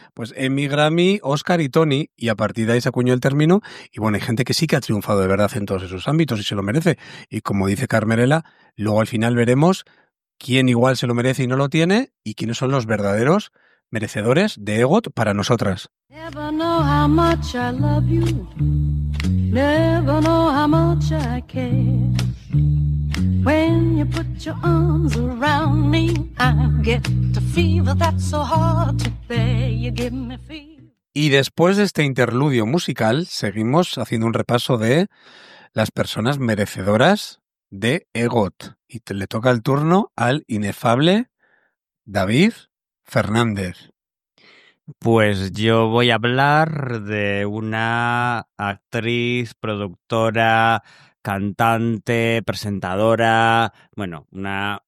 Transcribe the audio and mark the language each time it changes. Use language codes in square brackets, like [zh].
[es] Pues Emmy, Grammy, Oscar y Tony, y a partir de ahí se acuñó el término. Y bueno, hay gente que sí que ha triunfado de verdad en todos esos ámbitos y se lo merece. Y como dice Carmerela, luego al final veremos... quién igual se lo merece y no lo tiene, y quiénes son los verdaderos merecedores de EGOT para nosotras. [en] Never know how much I love you. Never know how much I care. When you put your arms around me, I get to fever that's so hard to bear. You give me fever. [es] Y después de este interludio musical, seguimos haciendo un repaso de las personas merecedoras de EGOT. Y le toca el turno al inefable David Fernández. Pues yo voy a hablar de una actriz, productora, cantante, presentadora, bueno, una...